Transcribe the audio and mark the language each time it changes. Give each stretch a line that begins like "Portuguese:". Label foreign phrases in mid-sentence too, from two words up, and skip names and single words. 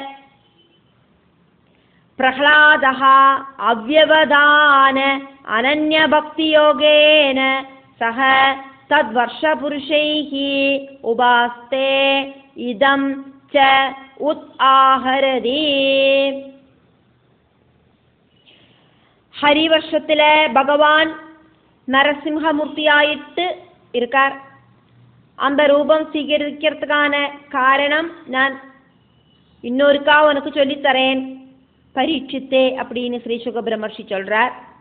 Sanskrit: प्रह्लादः अव्यवधान अनन्यभक्तियोगेन सह तद्वर्षपुरुषैः उपास्ते इदं च उत् आहरति
Tamil: ஹரிவர்ஷத்தில் பகவான் நரசிம்ஹமூர்த்தியாயிட்டு இருக்கார். அந்த ரூபம் சீகரிக்கிறதுக்கான காரணம் நான் இன்னொருக்கா உனக்கு சொல்லித்தரேன் பரீட்சித்தே அப்படின்னு ஸ்ரீ சுகபிரமர்ஷி சொல்றார்.